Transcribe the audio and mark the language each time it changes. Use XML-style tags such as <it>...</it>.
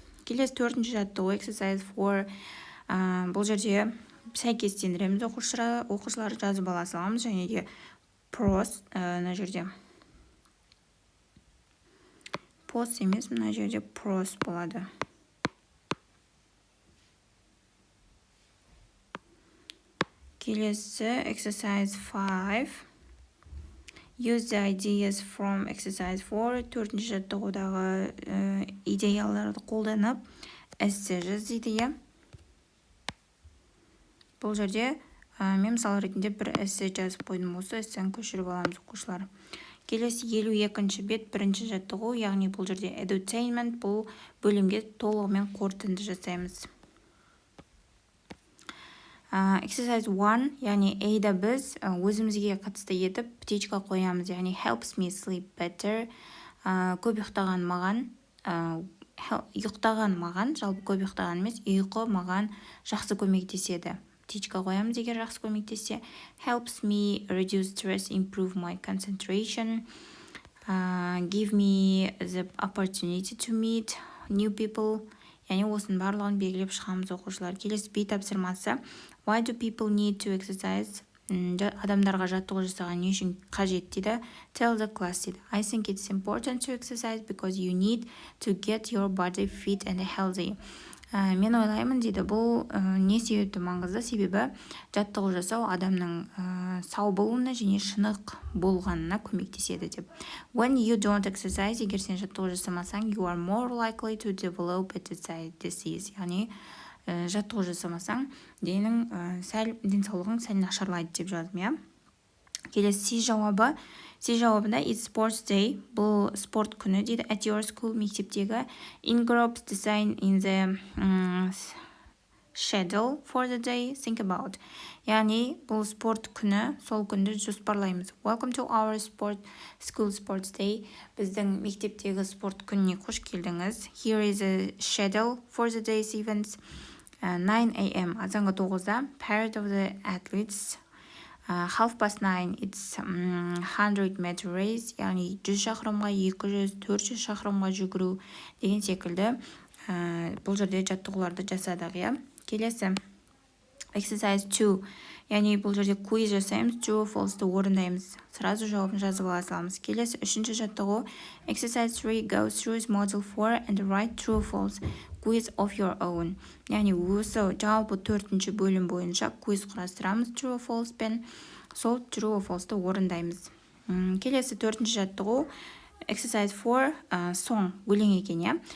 <kk>Келесі 4-ші жаттығу exercise 4. Бұл жерде сәйкестендіреміз оқушылар жазып ала саламыз, және де pros мына жерде post емес, мына жерде pros болады. Келесі exercise 5.</kk> <en>Use the ideas from exercise 4.</en> <kk>4-ші жаттығудағы идеяларды қолданып эссе жаз дейді, иә? Бұл жерде мен мысал ретінде бір эссе жазып қойдым, осы эссені көшіріп аламыз оқушылар. Келесі 52-ші бет 1-ші жаттығу, яғни бұл жерде edutainment, бұл бөлімге толығымен қорытынды жасаймыз. Exercise 1, яғни A-да біз өзімізге қатысты етіп птичка қоямыз, яғни</kk> <en>helps me sleep better.</en> <kk>Көп ұйықтаған маған, жалпы көп ұйықтаған емес, ұйқы маған жақсы көмектеседі. Птичка қоямыз егер жақсы көмектессе.</kk> <en>Helps me reduce stress, improve my concentration, give me the opportunity to meet new people.</en> <kk>Яғни осының барлығын белгілеп шығамыз оқушылар. Келесі B тапсырмасы.</kk> <en>Why do people need to exercise?</en> <kk>адамдарға жаттығу жасаған не үшін қажет дейді.</kk> <en>Tell the class</en> <kk>дейді.</kk> <en>I think it's important to exercise because you need to get your body fit and healthy.</en> <kk>Мен ойлаймын дейді, бұл не себепті маңызды? Себебі жаттығу жасау адамның сау болуына және шынық болғанына көмектеседі деп.</kk> <en>When you don't exercise,</en> <kk>егер сен жаттығу жасамасаң,</kk> <en>you are more likely to develop a disease.</en> <kk>Яғни жаттығу жасамасаң, денсаулығың сәл нашарлайды деп жаздым, иә. Келесі жауабы. Жауабында</kk> <en>it's sports day.</en> <kk>Бұл спорт күні дейді.</kk> <en>At your school,</en> <kk>мектептегі</kk> <en>in groups design in the schedule for the day. Think about.</en> <kk>Яғни бұл спорт күні, сол күнді жоспарлаймыз.</kk> <en>Welcome to our school sports day.</en> <kk>Біздің мектептегі спорт күніне қош келдіңіз.</kk> <en>Here is a schedule for the day's events. 9 a.m.</en> <kk>Азанғы 9-да</kk> <en>parade of the athletes.</en> <kk>9:30</kk> <en>it's 100 meter race,</en> <kk>яғни 100 шақырымға 200, 400 шақырымға жүгіру деген секілді бұл жерде жаттығуларды жасадық, иә. Келесі exercise 2, яғни бұл жерде quiz жасаймыз, true or false-ты орындаймыз. Сразу жауабын жазып ала саламыз. Келесі үшінші жаттығу</kk> <en>exercise 3, go through model 4 and write true or false quiz of your own.</en> <kk>Яғни осы жалпы 4-ші бөлім бойынша quiz құрастырамыз true or false пен сол true or false-ты орындаймыз. Келесі 4-ші жаттығу exercise 4, song, өлең екен, иә.</kk>